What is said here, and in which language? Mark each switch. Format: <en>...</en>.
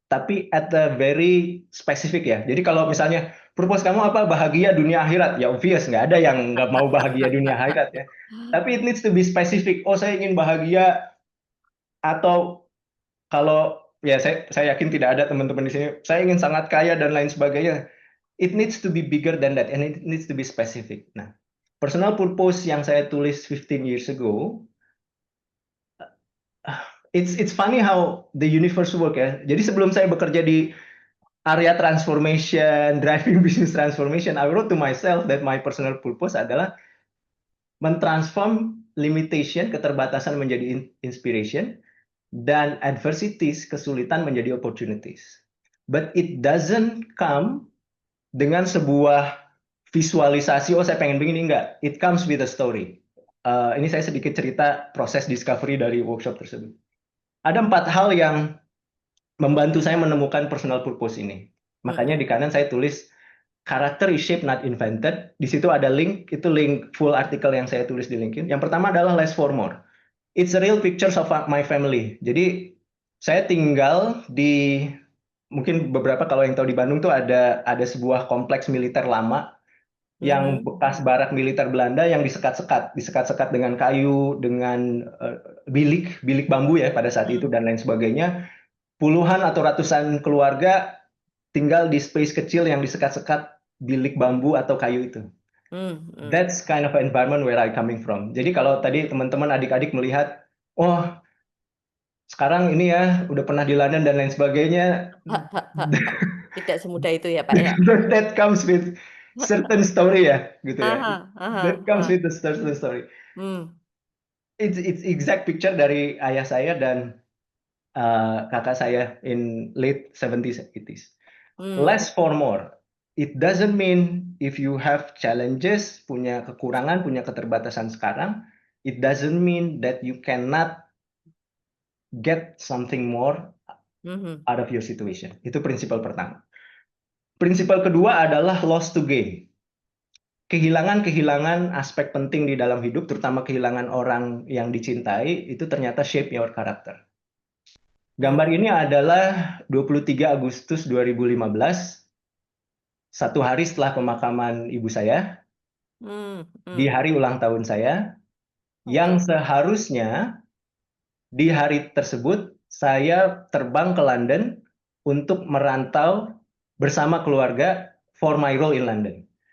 <id>Tapi</id> <en>at the very specific</en> <id>ya. Jadi kalau misalnya purpose kamu apa? Bahagia dunia akhirat. Ya obvious, nggak ada yang nggak mau bahagia dunia akhirat ya. Tapi</id> <en>it needs to be specific.</en> <id>Saya ingin bahagia, atau kalau ya saya yakin tidak ada teman-teman di sini, saya ingin sangat kaya dan lain sebagainya.</id> <en>It needs to be bigger than that, and it needs to be specific.</en> <id>Nah,</id> <en>personal purpose</en> <id>yang saya tulis</id> <en>15 years ago, it's funny how the universe work ya.</en> <id>Jadi sebelum saya bekerja di area transformation, driving business transformation,</id> <en>I wrote to myself that my personal purpose</en> <id>adalah mentransform limitation, keterbatasan menjadi inspiration, dan adversities, kesulitan menjadi opportunities.</id> <en>But it doesn't come</en> <id>dengan sebuah visualisasi, saya pengen begini, enggak.</id> <en>It comes with a story.</en> <id>Ini saya sedikit cerita proses discovery dari workshop tersebut. Ada 4 hal yang membantu saya menemukan personal purpose ini. Makanya di kanan saya tulis,</id> <en>Character is shaped, not invented.</en> <id>Di situ ada link, itu link full artikel yang saya tulis di LinkedIn. Yang pertama adalah less for more.</id> <en>It's a real pictures of my family.</en> <id>Jadi saya tinggal di, mungkin beberapa kalau yang tahu di Bandung tuh ada sebuah kompleks militer lama yang bekas barak militer Belanda yang disekat-sekat dengan kayu, dengan bilik bambu ya pada saat itu dan lain sebagainya. Puluhan atau ratusan keluarga tinggal di space kecil yang disekat-sekat bilik bambu atau kayu itu.</id> <en>That's kind of environment where I coming from.</en> <id>Jadi kalau tadi teman-teman adik-adik melihat, oh sekarang ini ya udah pernah di London dan lain sebagainya, Tidak semudah itu ya Pak ya.</id> <en>that comes with certain story ya, gitu ya. That comes with a certain story. It's exact picture</en> <id>dari ayah saya dan kakak saya</id> <en>in late 70s 80s. Less for more. It doesn't mean if you have challenges,</en> <id>punya kekurangan, punya keterbatasan sekarang,</id> <en>it doesn't mean that you cannot get something more out of your situation.</en> <id>Itu prinsipal pertama. Prinsipal kedua adalah loss to gain. Kehilangan aspek penting di dalam hidup, terutama kehilangan orang yang dicintai, itu ternyata</id> <en>shape your character.</en> <id>Gambar ini adalah 23 Agustus 2015, satu hari setelah pemakaman ibu saya, di hari ulang tahun saya, yang seharusnya di hari tersebut saya terbang ke London untuk merantau bersama keluarga</id> <en>for my role in London.</en>